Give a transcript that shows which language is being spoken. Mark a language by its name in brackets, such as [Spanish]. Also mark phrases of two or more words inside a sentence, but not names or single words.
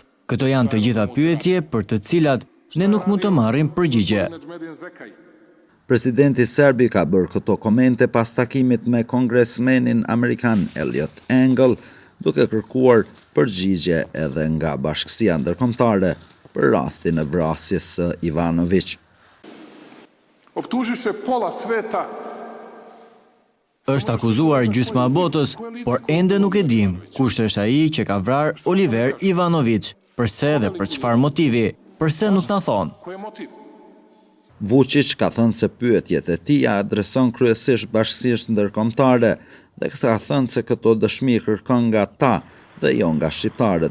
[Albanian] Këto janë të gjitha pyetje për të cilat ne nuk mund të marrim përgjigje. Presidenti serbi ka bërë këto komente pas takimit me kongresmenin amerikan Eliot Engel, duke kërkuar përgjigje edhe nga Bashkësia Ndërkombëtare për rastin e vrasjes së Ivanović. [Serbian] Optužiše pola sveta. [Albanian] Është akuzuar gjysma e botës, por ende nuk e dim kush është ai që ka vrarë Oliver Ivanović, përse dhe për çfarë motivi, përse nuk na thonë. Vučić ka thënë se pyetjet e tij adreson kryesisht Bashkësisë Ndërkombëtare dhe ka thënë se këto dëshmi kërkon nga ta dhe jo nga shqiptarët.